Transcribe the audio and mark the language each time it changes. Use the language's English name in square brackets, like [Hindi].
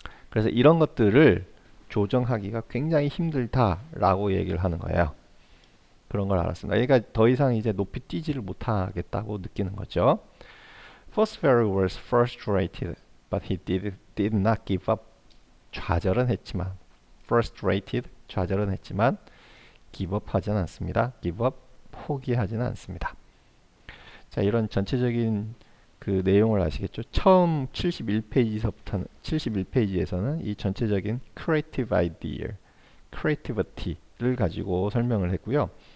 [Korean] 그래서 이런 것들을 조정하기가 굉장히 힘들다라고 얘기를 하는 거예요. 그런 걸 알았습니다. 그러니까 더 이상 이제 높이 뛰지를 못하겠다고 느끼는 거죠. [English] Fosbury was frustrated, but he did not give up. [Korean] 좌절은 했지만 give up 하지는 않습니다. give up, 포기하지는 않습니다. 자, 이런 전체적인 그 내용을 아시겠죠? 처음 71페이지에서는 이 전체적인 creative idea, creativity를 가지고 설명을 했고요.